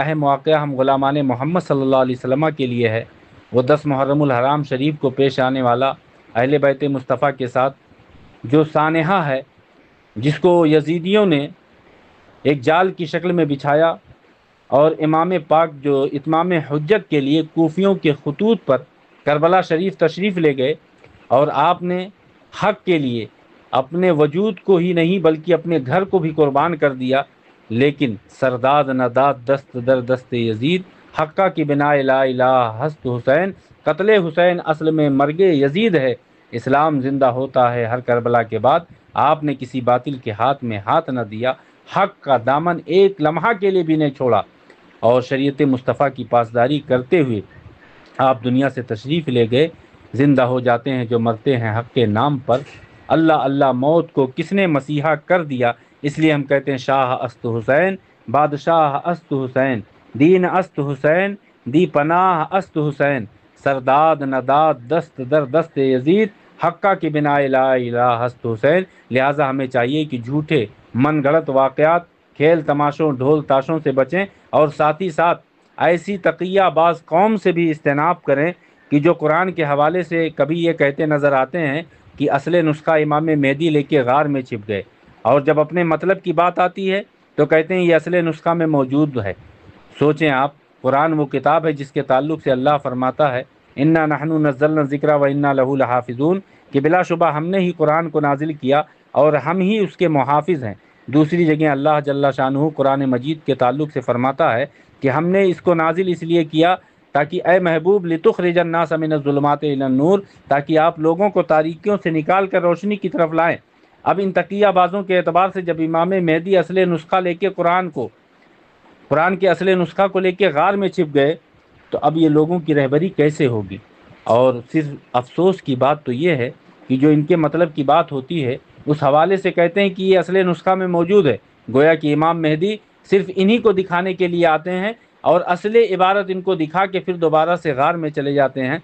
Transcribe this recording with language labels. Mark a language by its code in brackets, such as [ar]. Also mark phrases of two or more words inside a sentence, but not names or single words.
[ur] اہم واقعہ ہم غلامان محمد صلی اللہ علیہ وسلم کے لیے ہے وہ 10 محرم الحرام شریف کو پیش آنے والا اہل بیت مصطفیٰ کے ساتھ جو سانحہ ہے، جس کو یزیدیوں نے ایک جال کی شکل میں بچھایا، اور امام پاک جو اتمام حجت کے لیے کوفیوں کے خطوط پر کربلا شریف تشریف لے گئے، اور آپ نے حق کے لیے اپنے وجود کو ہی نہیں بلکہ اپنے گھر کو بھی قربان کر دیا، لیکن [fa] سرداد نداد دست در دست یزید، حقہ کی بنا لا الہ ہست حسین، [ur] قتل حسین اصل میں مرگ یزید ہے، اسلام زندہ ہوتا ہے ہر کربلا کے بعد، آپ نے کسی باطل کے ہاتھ میں ہاتھ نہ دیا، حق کا دامن ایک لمحہ کے لیے بھی نہیں چھوڑا، اور شریعت مصطفیٰ کی پاسداری کرتے ہوئے آپ دنیا سے تشریف لے گئے۔ زندہ ہو جاتے ہیں جو مرتے ہیں حق کے نام پر، اللہ اللہ موت کو کس نے مسیحا کر دیا، اس لیے ہم کہتے ہیں [fa] شاہ است حسین، بادشاہ است حسین، دین است حسین، دی پناہ است حسین، سرداد نداد دست در دست یزید، حقہ کی بنا لا الہ ہست حسین۔ [ur] لہٰذا ہمیں چاہیے کہ جھوٹے من گھڑت واقعات، کھیل تماشوں، ڈھول تاشوں سے بچیں، اور ساتھ ہی ساتھ ایسی تقیہ باز قوم سے بھی اجتناب کریں کہ جو قرآن کے حوالے سے کبھی یہ کہتے نظر آتے ہیں کہ اصل نسخہ امام مہدی لے کے غار میں چھپ گئے، اور جب اپنے مطلب کی بات آتی ہے تو کہتے ہیں یہ اصل نسخہ میں موجود ہے۔ سوچیں آپ، قرآن وہ کتاب ہے جس کے تعلق سے اللہ فرماتا ہے [ar] انا نحن نزلنا الذکر و انا لہ لحافظون، [ur] کہ بلا شبہ ہم نے ہی قرآن کو نازل کیا اور ہم ہی اس کے محافظ ہیں۔ دوسری جگہ اللہ جل شانہ قرآن مجید کے تعلق سے فرماتا ہے کہ ہم نے اس کو نازل اس لیے کیا تاکہ اے محبوب [ar] لتخرج الناس من الظلمات الی النور، [ur] تاکہ آپ لوگوں کو تاریکیوں سے نکال کر روشنی کی طرف لائیں۔ اب ان تقیہ بازوں کے اعتبار سے جب امام مہدی اصل نسخہ لے کے قرآن کے اصل نسخہ کو لے کے غار میں چھپ گئے تو اب یہ لوگوں کی رہبری کیسے ہوگی؟ اور صرف افسوس کی بات تو یہ ہے کہ جو ان کے مطلب کی بات ہوتی ہے اس حوالے سے کہتے ہیں کہ یہ اصل نسخہ میں موجود ہے، گویا کہ امام مہدی صرف انہی کو دکھانے کے لیے آتے ہیں اور اصل عبارت ان کو دکھا کے پھر دوبارہ سے غار میں چلے جاتے ہیں۔